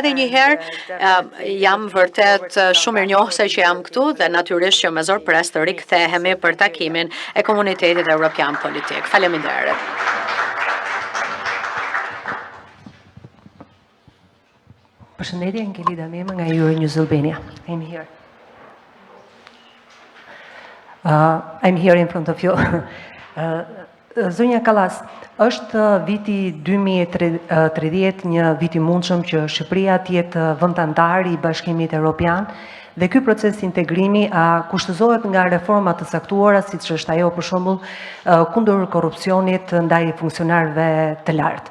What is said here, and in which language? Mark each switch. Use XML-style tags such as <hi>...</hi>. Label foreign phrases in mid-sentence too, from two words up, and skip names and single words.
<sq>Edhe një herë jam vërtet shumë mirënjohëse që jam këtu dhe natyrisht që me zor pres të rikthehemi për takimin e komunitetit evropian politik. Faleminderit. Përshëndetje, Ngelida Mema nga Euronews Albania.</sq> <en>I'm here. I'm here in front of you.</en> <sq>Zonja Kallas, është viti 2030 një vit i mundshëm që Shqipëria të jetë vend antar i Bashkimit Evropian dhe ky proces integrimi kushtëzohet nga reforma të saktuara, siç është ajo për shembull kundër korrupsionit ndaj funksionarëve të lartë.</sq>